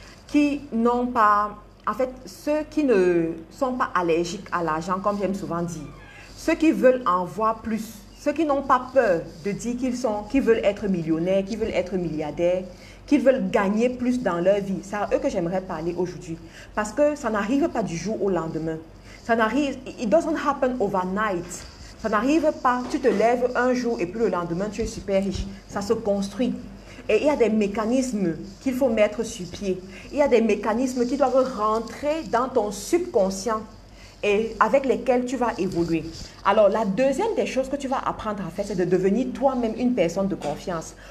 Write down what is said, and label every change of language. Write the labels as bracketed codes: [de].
[fr] qui n'ont pas, en fait, ceux qui ne sont pas allergiques à l'argent, comme j'aime souvent dire, ceux qui veulent en voir plus, ceux qui n'ont pas peur de dire qu'ils veulent être millionnaires, qu'ils veulent être milliardaires, qu'ils veulent gagner plus dans leur vie. C'est à eux que j'aimerais parler aujourd'hui. Parce que ça n'arrive pas du jour au lendemain. Ça n'arrive, [en] it doesn't happen overnight. [fr] Ça n'arrive pas, tu te lèves un jour et puis le lendemain, tu es super riche. Ça se construit. Et il y a des mécanismes qu'il faut mettre sur pied. Il y a des mécanismes qui doivent rentrer dans ton subconscient et avec lesquels tu vas évoluer. Alors, la deuxième des choses que tu vas apprendre à faire, c'est de devenir toi-même une personne de confiance.